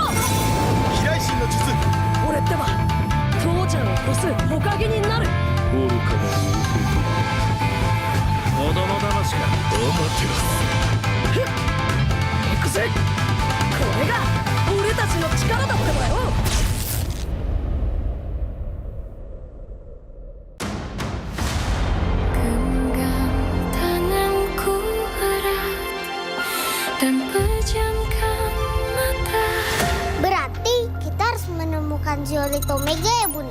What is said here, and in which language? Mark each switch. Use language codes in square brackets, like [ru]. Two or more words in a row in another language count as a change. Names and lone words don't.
[ja] 飛来神の術。俺ってば父ちゃんを越す火影になる。愚かなる弟。子供騙しか。行くぜ。これが俺たちの力だってばよ。 [id] Berarti kita harus menemukan Zeolith Omega ya Bunda?